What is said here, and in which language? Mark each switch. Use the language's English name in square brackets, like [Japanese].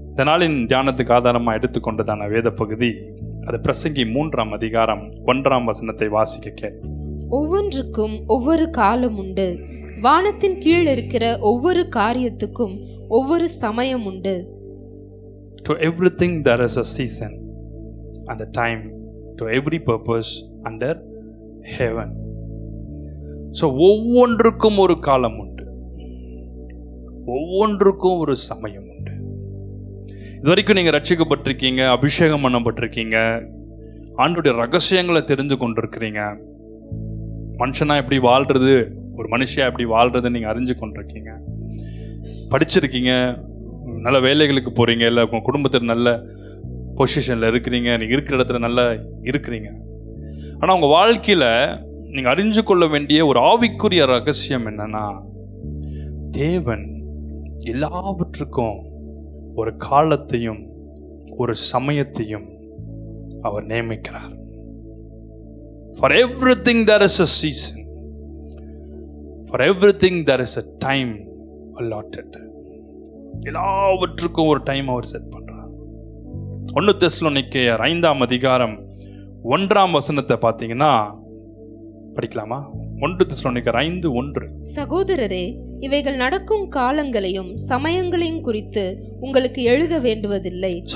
[Tamil] இந்த நாளின் தியானத்துக்கு ஆதாரமாக எடுத்துக்கொண்டதான வேத பகுதி அது பிரசங்கி 3ஆம் அதிகாரம் 1ஆம் வசனத்தை வாசிக்க கேள். ஒவ்வொன்றுக்கும் ஒவ்வொரு காலம் உண்டு, வானத்தின் கீழ் இருக்கிற ஒவ்வொரு காரியத்துக்கும் ஒவ்வொரு சமயம் உண்டு. [English] To everything there is a season and a time to every purpose under heaven. [Tamil] So ஒவ்வொன்றுக்கும் ஒரு காலம் உண்டு, ஒவ்வொன்றுக்கும் ஒரு சமயம் உண்டு. இதுவரைக்கும் நீங்கள் ரட்சிக்கப்பட்டிருக்கீங்க, அபிஷேகம் பண்ணப்பட்டிருக்கீங்க, ஆண்டோடைய ரகசியங்களை தெரிந்து கொண்டிருக்கிறீங்க, மனுஷனா எப்படி வாழ்றது, ஒரு மனுஷியா எப்படி வாழ்றதுன்னு நீங்கள் அறிஞ்சு கொண்டிருக்கீங்க, படிச்சிருக்கீங்க, நல்ல வேலைகளுக்கு போகிறீங்க, இல்லை உங்கள் குடும்பத்தில் நல்ல பொசிஷனில் இருக்கிறீங்க, நீங்கள் இருக்கிற இடத்துல நல்லா இருக்கிறீங்க. ஆனால் உங்கள் வாழ்க்கையில் நீங்கள் அறிஞ்சு கொள்ள வேண்டிய ஒரு ஆவிக்குரிய ரகசியம் என்னன்னா, தேவன் எல்லாவற்றுக்கும் ஒரு காலத்தையும் ஒரு சமயத்தையும் அவர் நியமிக்கிறார். [English] For everything there is a season. For everything there is a time allotted. [Tamil] எல்லாவற்றுக்கும் ஒரு டைம் அவர் செட் பண்றார். 1 தெசலோனிக்கேயர் 5ஆம் அதிகாரம் 1ஆம் வசனத்தை பார்த்தீங்கன்னா படிக்கலாமா? 1 தெசலோனிக்கேயர் 5:1. சகோதரரே, இவைகள் நடக்கும் காலங்களையும் சமயங்களையும் குறித்து உங்களுக்கு எழுத வேண்டுவதில்லை.